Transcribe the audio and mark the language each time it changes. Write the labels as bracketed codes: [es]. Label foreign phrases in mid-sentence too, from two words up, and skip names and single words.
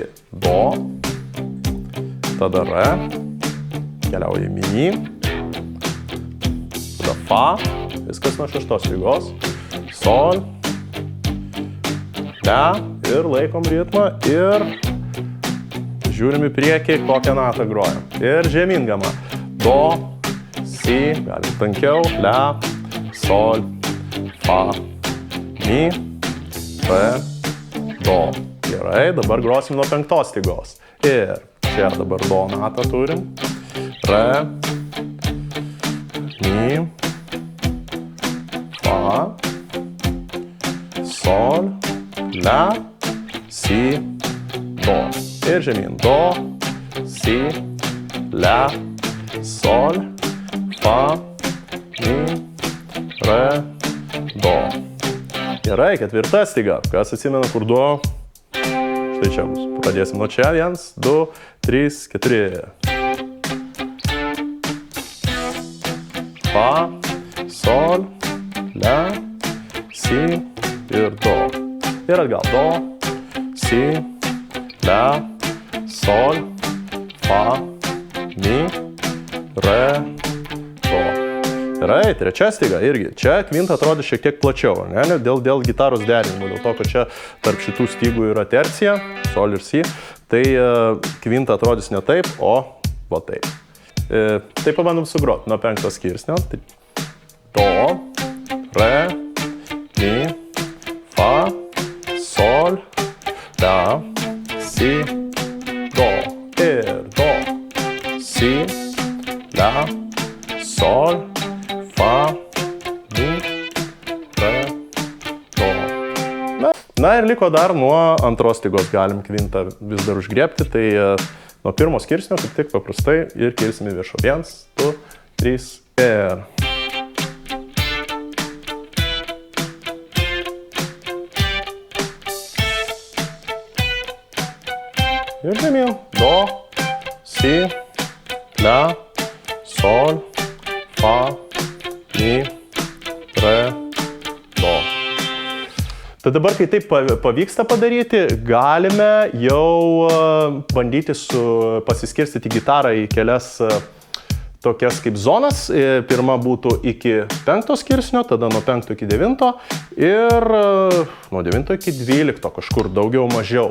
[lt] Do, tada re, keliauja į mi, tada fa, viskas nuo 6 stygos, sol, le ir laikom ritmą ir Žiūrim į priekį, kokią natą grojam. Ir žemyn gama. Do, si, galim tankiau, la, sol, fa, mi, re, do. Gerai, dabar grosim nuo 5 stygos. Ir čia dabar do natą turim. Re, mi, fa, sol, la, si, do. Ir žemyn. Do, si, la, sol, fa, mi, re, do. Gerai, 4 styga. Kas atsimena, kur do? Štai čia bus. Pradėsim nuo čia. 1, 2, 3, 4. Fa, sol, la, si ir do. Ir atgal. Do, si, la, sol, fa, mi, re, do. Gerai, 3 styga irgi. Čia kvinta atrodo šiek tiek plačiau, ne? Dėl gitaros derinimo, dėl to, kad čia tarp šitų stygų yra tercija, sol ir si, tai kvinta atrodys ne taip, o va taip. Tai pabandom sugrot nuo 5 skirsnio. Do, re, mi, fa, sol, la, si, do. Ir do, si, la, sol, fa, mi, re, do. Na ir liko dar nuo 2 stygos galim kvintą vis dar užgriebti, tai nuo 1 skirsnio kaip tik paprastai ir kilsim į viršų. 1, 2, 3 ir. Ir žemyn. Do, si, la, sol, fa, mi, re, do. Tai dabar, kai taip pavyksta padaryti, galime jau bandyti pasiskirstyti gitarą į kelias tokias kaip zonas. Pirma būtų iki 5 skirsnio, tada nuo 5 iki 9 ir nuo 9 iki 12, kažkur daugiau mažiau.